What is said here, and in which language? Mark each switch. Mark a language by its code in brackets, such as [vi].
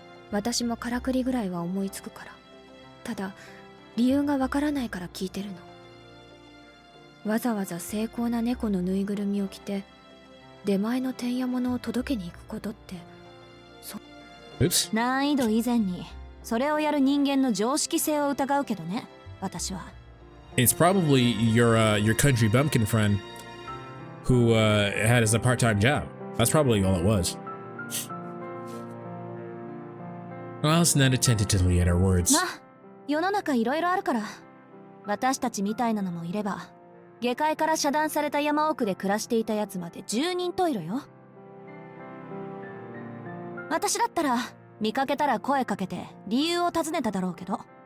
[ja] 私もからくりぐらいは思いつくから。ただ理由がわからないから聞いてるの。わざわざ精巧な猫のぬいぐるみを着て出前のてんやものを届けに行くことって。 [en] Oops. [ja] 難易度以前にそれをやる人間の常識性を疑うけどね、私は。 [en] It's probably your country bumpkin friend who had as a part-time job. That's probably all it was. Alice nodded tentatively at her words. [ja] ま、世の中いろいろあるから、私たちみたいなのもいれば、下界から遮断された山奥で暮らしていたやつまで10人十色よ。私だったら見かけたら声かけて理由を尋ねただろうけど。